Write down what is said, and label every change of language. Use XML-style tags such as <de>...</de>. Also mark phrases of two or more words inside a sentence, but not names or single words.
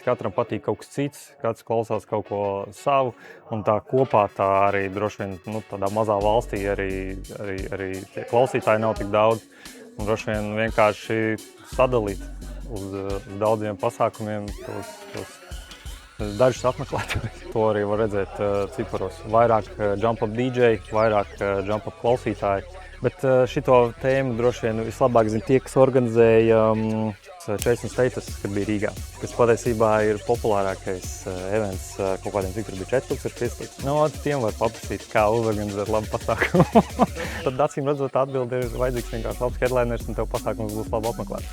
<lv>Katram patīk kaut kas cits, kāds klausās kaut ko savu, un tā kopā tā arī droši vien tādā mazā valstī arī tie klausītāji nav tik daudz. Un droši vien vienkārši sadalīt uz daudziem pasākumiem tos dažus apmeklētājus. To arī var redzēt ciparos. Vairāk</lv> <en>jump-up DJ,</en> <lv>vairāk jump-up klausītāji. Bet šito tēmu droši vien vislabāk zina tie, kas organizēja Chase & Status, kad bija Rīgā, kas patiesībā ir populārākais events kaut kādiem, cik tur bija 4000-5000. Tiem var paprasīt, kā uzorganizēt labu pasākumu. Tad acīm redzot atbildi ir vajadzīgs vienkārši labs headliners un tev pasākums būs labi apmeklēts.</lv>